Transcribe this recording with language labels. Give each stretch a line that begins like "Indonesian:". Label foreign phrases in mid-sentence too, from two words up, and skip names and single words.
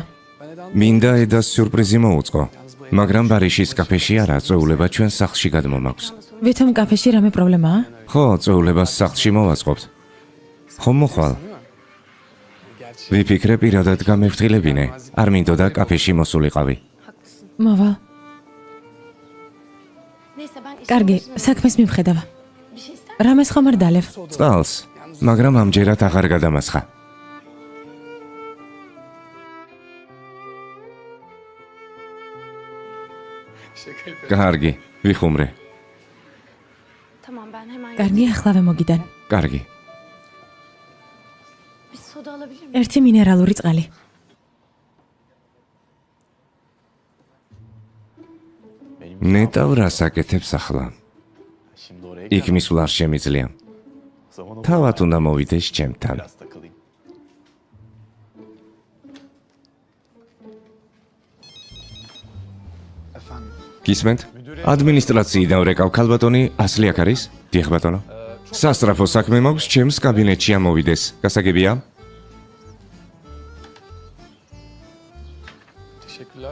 Georgian: მინდა ედას სიურპრიზი მოუწყო. მაგრამ ბარიშის კაფეში არა, წვეულება ჩვენ სახლში გადმომაქვს. ვითომ კაფეში რამე პრობლემაა? ხო, წვეულებას სახლში მოვაწყობთ. ხომ მოხვალ? ვიფიქრე პირადად გამევთილებინე. არ მინდოდა კაფეში მოსულიყავი. მოვალ.
Turkish: Neyse ben
Georgian: კარგი, საქმეს მივხედავ.
Turkish: bir şey ister
Georgian: რამეს ხომ არ დალევ? წყალს, მაგრამ ამჯერად აღარ გადამასხა. კარგი, ვიხუმრე.
Turkish: Tamam ben hemen
Georgian: კარგი, ახლავე მოგიდან. კარგი.
Turkish: bir soda alabilir miyim?
Georgian: ერთი მინერალური წყალი. ნეტავ რას აკეთებს ახლა?
Turkish: Şimdi oraya
Georgian: იქ მისვლა არ შემიძლია.
Turkish: zaman o
Georgian: თავად უნდა მოვიდეს ჩემთან.
Turkish: biraz takılayım.
Georgian: გისმენთ? ადმინისტრაციიდან ვრეკავ ქალბატონი ასლი აქ არის? დიახ ბატონო. სასწრაფო საქმე მაქვს, ჩემს კაბინეტში ამოვიდეს. გასაგებია?
Turkish: Teşekkürler.